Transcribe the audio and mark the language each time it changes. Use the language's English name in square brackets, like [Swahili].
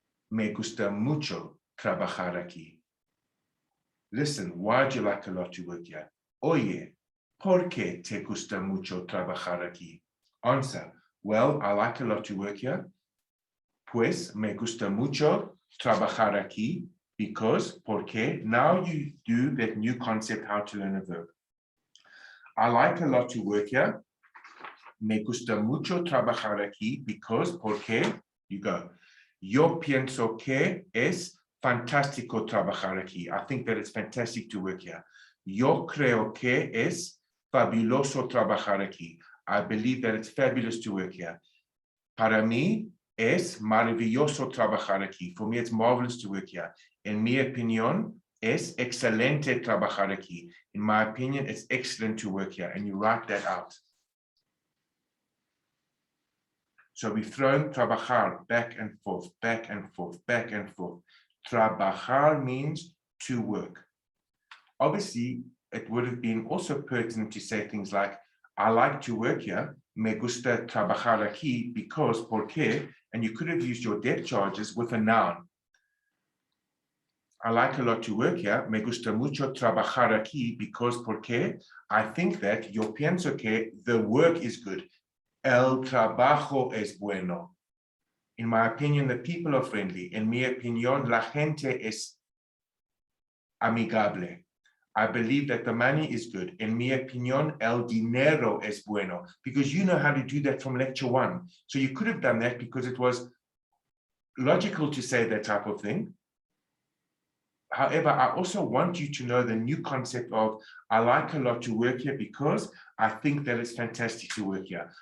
[Spanish] Me gusta mucho trabajar aquí. [English] Listen, why do you like a lot to work here? [Spanish] Oye, ¿por qué te gusta mucho trabajar aquí? [English] Answer, well, I like a lot to work here. [Spanish] Pues me gusta mucho trabajar aquí [English] because, porque, now you do that new concept, how to learn a verb. I like a lot to work here. [Spanish] Me gusta mucho trabajar aquí [English] because, porque, you go. [Spanish] Yo pienso que es fantástico trabajar aquí. [English] I think that it's fantastic to work here. [Spanish] Yo creo que es fabuloso trabajar aquí. [English] I believe that it's fabulous to work here. [Spanish] Para mí es maravilloso trabajar aquí. [English] For me, it's marvelous to work here. [Spanish] En mi opinión, es excelente trabajar aquí. [English] In my opinion, it's excellent to work here. And you write that out. So we've thrown trabajar back and forth, back and forth, back and forth. Trabajar means to work. Obviously, it would have been also pertinent to say things like, I like to work here, [Spanish] me gusta trabajar aquí [English] because, porque, and you could have used your depth charges with a noun. I like a lot to work here, [Spanish] me gusta mucho trabajar aquí [English] because, porque, I think that, [Spanish] yo pienso que, [English] the work is good. [Spanish] El trabajo es bueno. [English] In my opinion, the people are friendly. [Spanish] En mi opinión, la gente es amigable. [English] I believe that the money is good. [Spanish] En mi opinión, el dinero es bueno. [English] Because you know how to do that from lecture 1. So you could have done that because it was logical to say that type of thing. However, I also want you to know the new concept of, I like a lot to work here because I think that it's fantastic to work here.